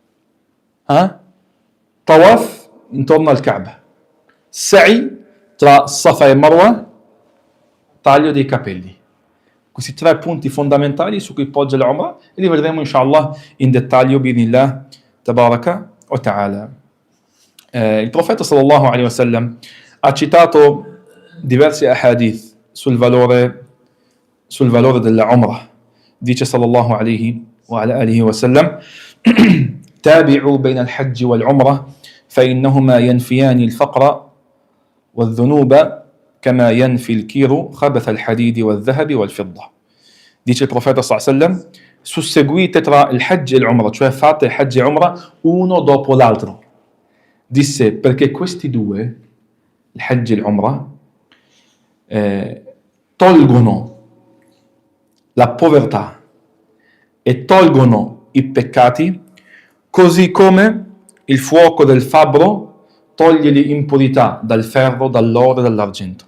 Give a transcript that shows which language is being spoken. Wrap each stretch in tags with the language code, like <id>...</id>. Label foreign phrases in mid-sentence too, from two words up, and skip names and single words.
<it>Tawaf intorno al Kaaba, sa'i tra Safa e Marwa, taglio dei capelli. Questi 3 punti fondamentali su cui poggia l'Umrah, e li vedremo inshallah in dettaglio</it> <ar>بإذن الله تبارك وتعالى.</ar> <it>Il profeta</it> <ar>صلى الله عليه وسلم</ar> <it>ha citato diversi ahadith sul valore della Umrah.</it> <ar>Dice صلى الله عليه وعلى آله وسلم: تابعوا بين الحج والعمرة فإنهما ينفيان الفقر والذنوب كما ينفي الكير خبث الحديد والذهب والفضة.</ar> <it>Dice il profeta</it> <ar>صلى الله عليه وسلم:</ar> <it>susseguite tra il Hajj e l'Umrah, cioè fate il Hajj e l'Umrah uno dopo l'altro. Disse perché questi due, il Hajj e l'Umrah, tolgono la povertà e tolgono i peccati, così come il fuoco del fabbro toglie l'impurità dal ferro, dall'oro e dall'argento.</it>